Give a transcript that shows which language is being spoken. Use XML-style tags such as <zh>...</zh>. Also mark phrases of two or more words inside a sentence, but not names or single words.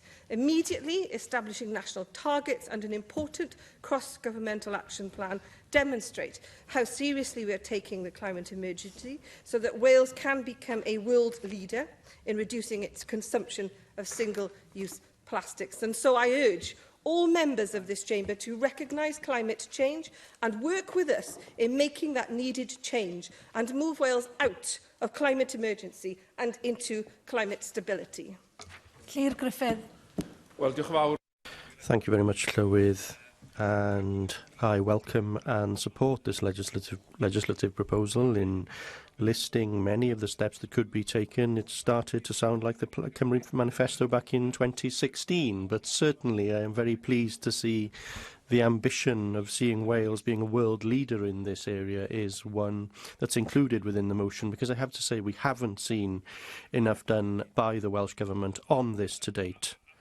<en>Immediately establishing national targets and an important cross-governmental action plan demonstrate how seriously we are taking the climate emergency so that Wales can become a world leader in reducing its consumption of single-use plastics. And so I urge all members of this chamber to recognise climate change and work with us in making that needed change and move Wales out of climate emergency and into climate stability. Llyr Griffith.</en> <cy>Wel, diolch yn fawr.</cy> <en>Thank you very much, Llywydd. And I welcome and support this legislative proposal in listing many of the steps that could be taken. It started to sound like the Cymru Manifesto back in 2016, but certainly I am very pleased to see the ambition of seeing Wales being a world leader in this area is one that's included within the motion, because I have to say we haven't seen enough done by the Welsh Government on this to date.</en>